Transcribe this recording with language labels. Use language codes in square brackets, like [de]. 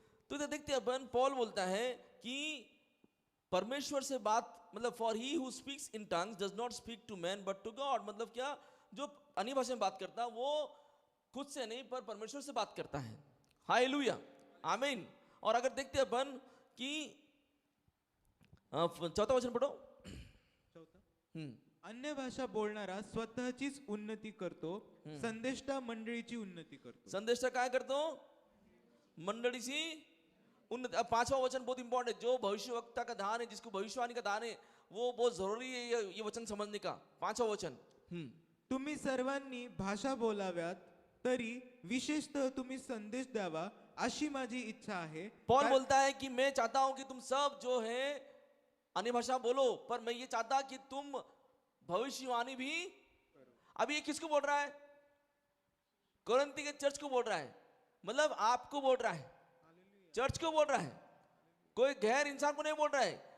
[hi] तो इधर देखते हैं अपन, पॉल बोलता है कि परमेश्वर से बात, मतलब [en] For he who speaks in tongues does not speak to man but to God. [hi] मतलब क्या? जो अन्य भाषा में बात करता वो खुद से नहीं पर परमेश्वर से बात करता है। हालेलुया। आमीन। और अगर देखते हैं अपन कि चौथा वचन पढ़ो। [mr] चौथा, अन्य भाषा बोलणारा स्वतःचीच उन्नती करतो, संदेष्टा मंडळीची उन्नती करतो। संदेश काय करतो? मंडळीची उन्नति। [hi] अब पांचवा वचन बहुत इंपॉर्टेंट है। जो भविष्यवक्ता का दान है, जिसको भविष्यवाणी का दान है, वो बहुत जरूरी है ये वचन समझने का। पांचवा वचन, [mr] तुम्ही सर्वांनी भाषा बोलाव्यात, तरी विशेषतः तुम्ही संदेश द्यावा अशी माझी इच्छा आहे। [hi] पॉल बोलता है कि मैं चाहता हूं कि तुम सब जो है अन्य भाषा बोलो, पर मैं ये चाहता कि तुम भविष्यवाणी भी। अभी ये किसको बोल रहा है? कोरिन्थी के चर्च को बोल रहा है। मतलब आपको बोल रहा है, चर्च को बोल रहा है, कोई गैर इंसान को नहीं बोल रहा है।